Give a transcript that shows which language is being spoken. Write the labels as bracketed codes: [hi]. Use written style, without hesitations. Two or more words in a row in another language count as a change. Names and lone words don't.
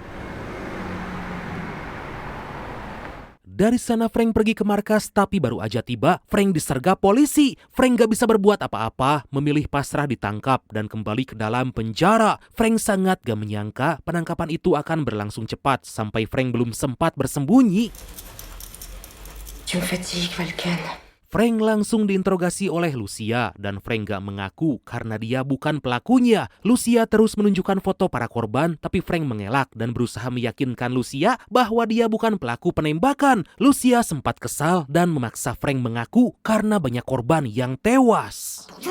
[id] Dari sana Frank pergi ke markas tapi baru aja tiba Frank disergap polisi. Frank gak bisa berbuat apa-apa, memilih pasrah ditangkap dan kembali ke dalam penjara. Frank sangat gak menyangka penangkapan itu akan berlangsung cepat sampai Frank belum sempat bersembunyi. [fr] Tu me fatigues, Valken. [id] Frank langsung diinterogasi oleh Lucia dan Frank gak mengaku karena dia bukan pelakunya. Lucia terus menunjukkan foto para korban tapi Frank mengelak dan berusaha meyakinkan Lucia bahwa dia bukan pelaku penembakan. Lucia sempat kesal dan memaksa Frank mengaku karena banyak korban yang tewas.